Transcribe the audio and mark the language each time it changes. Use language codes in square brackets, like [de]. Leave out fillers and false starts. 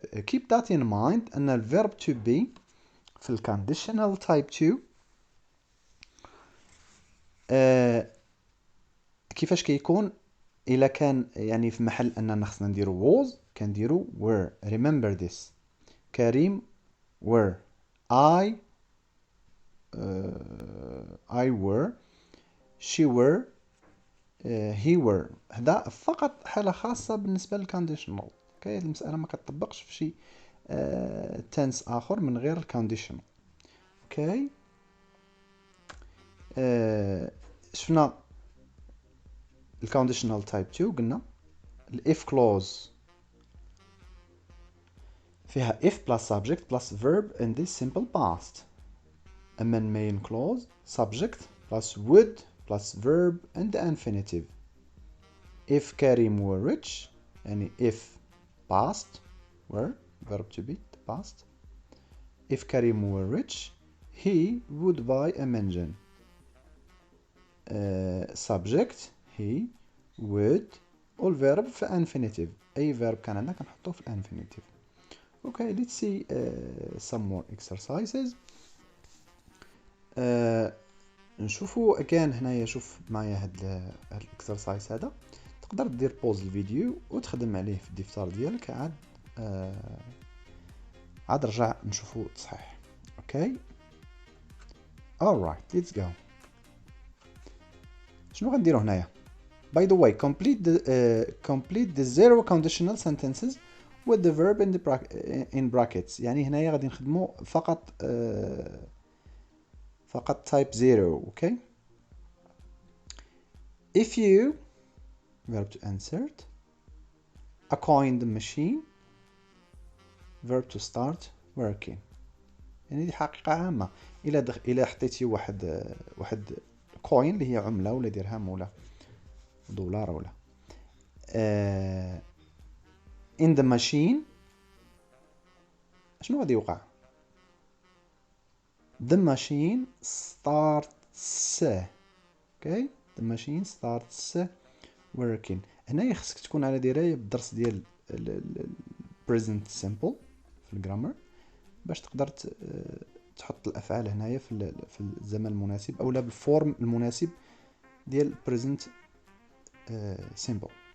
[en] keep that in mind [ar] ان الفيرب to be في ال conditional type 2 كيفاش كيكون الا كان يعني في محل اننا خصنا نديرو was كنديرو were. [en] remember this. Karim were I were she were he were. [ar] هذا فقط حالة خاصة بالنسبة للكونديشنال. اوكي المسألة ما كتطبقش في شي تنس اخر من غير الكونديشنال. اوكي شفنا الكونديشنال تايب 2 قلنا الاف كلوز فيها [en] if plus subject plus verb in the simple past. أما main clause subject plus would plus verb and the infinitive. if Karim were rich يعني if past were verb to be the past. if Karim were rich he would buy a mansion. subject he would والverb في infinitive. [ar] أي verb كان عندنا كنحطوه في infinitive. [en] okay let's see some more exercises. [ar] نشوفوا again هنايا. شوف معايا هاد الاكسرسايز هذا تقدر دير بوز الفيديو وتخدم عليه في الدفتر ديالك عاد رجع نشوفوا صحيح. [en] Okay alright let's go. [ar] شنو غنديروا هنايا [en] by the way complete the zero conditional sentences with the verb in brackets. [ar] يعني هنايا غادي نخدموا فقط type 0. [en] okay. if you verb to insert a coin in the machine verb to start working. [ar] يعني دي حقيقة عامة. إلا حطيتي واحد كوين اللي هي عملة ولا درهم ولا دولار ولا [en] in the machine [ar] شنو غادي يوقع [en] the machine starts. okay the machine starts working. [ar] هنا خصك تكون على دراية بالدرس ديال present simple في الجرامر باش تقدر تحط الافعال هنايا في الزمن المناسب او لا بالفورم المناسب ديال present simple.